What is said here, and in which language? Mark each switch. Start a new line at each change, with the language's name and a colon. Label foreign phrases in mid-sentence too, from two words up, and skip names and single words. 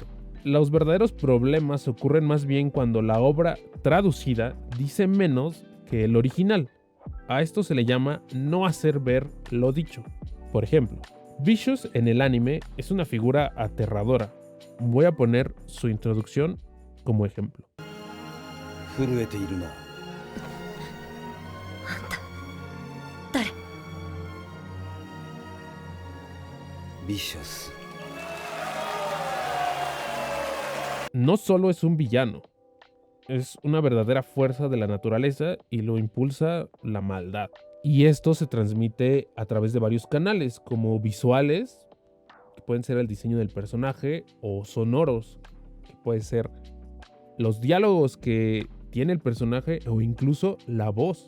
Spanish: Los verdaderos problemas ocurren más bien cuando la obra traducida dice menos que el original. A esto se le llama no hacer ver lo dicho. Por ejemplo, Vicious en el anime es una figura aterradora. Voy a poner su introducción como ejemplo.
Japanese: 震えているな。誰？ビシャス。
Spanish: No solo es un villano, es una verdadera fuerza de la naturaleza y lo impulsa la maldad. Y esto se transmite a través de varios canales, como visuales, que pueden ser el diseño del personaje, o sonoros, que pueden ser los diálogos que tiene el personaje o incluso la voz.